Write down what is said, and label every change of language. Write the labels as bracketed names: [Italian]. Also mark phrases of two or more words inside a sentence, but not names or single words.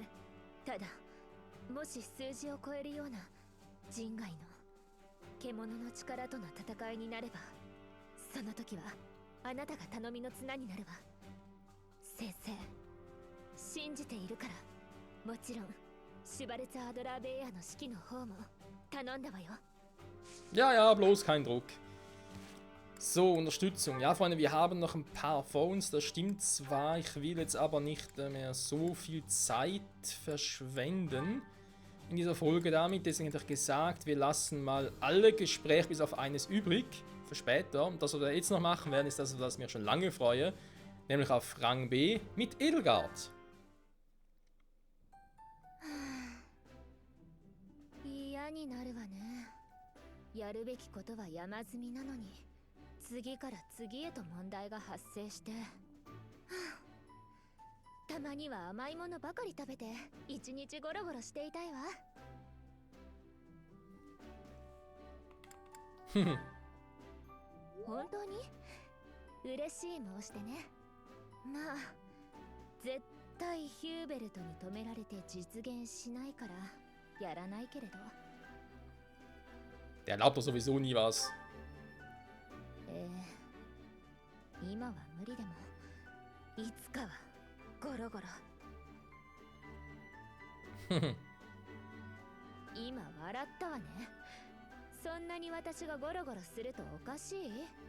[Japanese] ただもし数字を超えるような人外の獣の力との戦いになれば、その時はあなたが頼みの綱になるわ。先生、信じているから。もちろんシュバルツ・アドラーベイヤーの指揮の方も頼んだわよ。 [German] Ja, ja, bloß kein Druck. So, Unterstützung. Ja, Freunde, wir haben noch ein paar vor uns, das stimmt zwar. Ich will jetzt aber nicht mehr so viel Zeit verschwenden in dieser Folge damit. Deswegen hätte ich gesagt, wir lassen mal alle Gespräche bis auf eines übrig für später. Und das, was wir jetzt noch machen werden, ist das, was ich mich schon lange freue. Nämlich auf Rang B mit Edelgard. [Japanese] 嫌になるわね。やるべきことは山積みなのに次から次へと問題が発生して、たまには甘いものばかり食べて一日ゴロゴロしていたいわ。本当に嬉しい申してね。まあ絶対ヒューベルトに止められて実現しないからやらないけれど。 [German] Der erlaubt doch sowieso nie was. [Japanese] 今は無理でもいつかはゴロゴロ。今笑ったわね。そんなに私がゴロゴロするとおかしい？